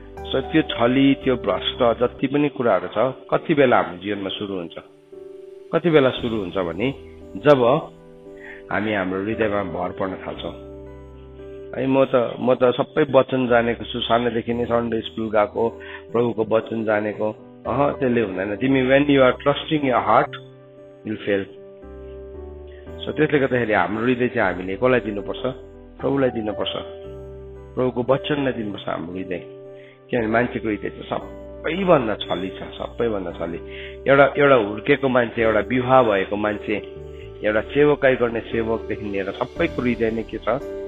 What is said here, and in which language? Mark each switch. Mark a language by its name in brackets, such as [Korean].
[Nepali] So त्यो छली, त्यो भ्रष्ट जति पनि कुराहरू छ, कति बेला हाम्रो जीवनमा सुरु हुन्छ? कति बेला सुरु हुन्छ भने जब हामी हाम्रो हृदयमा भर पर्न थाल्छौँ। है म त सबै वचन जानेको छु, सानोदेखि नै सन्डे स्कुल गएको, प्रभुको वचन जानेको। त्यसले हुँदैन। तिमी [English] When you are trusting your heart will fail. [Nepali] So त्यसले गर्दाखेरि हाम्रो हृदय चाहिँ हामीले कसलाई दिनुपर्छ? प्रभुलाई दिनुपर्छ। प्रभुको वचनलाई दिनुपर्छ हाम्रो हृदय। किनभने मान्छेको हृदय चाहिँ सबैभन्दा छली छ, सबैभन्दा छली। एउटा हुर्केको मान्छे, एउटा विवाह भएको मान्छे, एउटा सेवकाई गर्ने सेवकदेखि लिएर सबैको हृदय नै के छ?